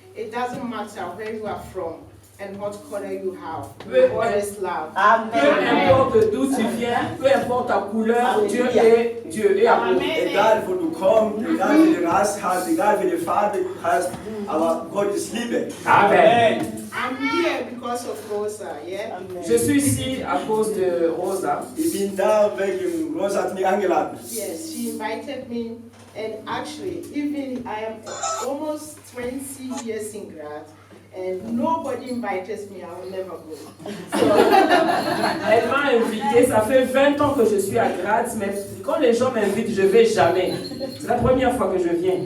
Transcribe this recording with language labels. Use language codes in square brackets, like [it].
[en] It doesn't matter where you are from and what color you have. God is love. [fr] Peu importe d'où tu viens, peu importe ta couleur, Dieu est amour. [de] Egal wo du kommst, egal welche Rasse hast, egal welche Farbe du hast, aber Gott ist Liebe. Amen. [en] I'm here because of Rosa, yeah? [fr] Je suis ici à cause de Rosa. [de] Ich bin da wegen Rosa hat mich eingeladen. [en] Yes, she invited me, and actually, even I am almost 20 years in grad, and nobody invites me, I will never go. [fr] Elle m'a invité, ça fait 20 ans que je suis à Graz, mais quand les gens m'invitent, je ne vais jamais. C'est la première fois que je viens.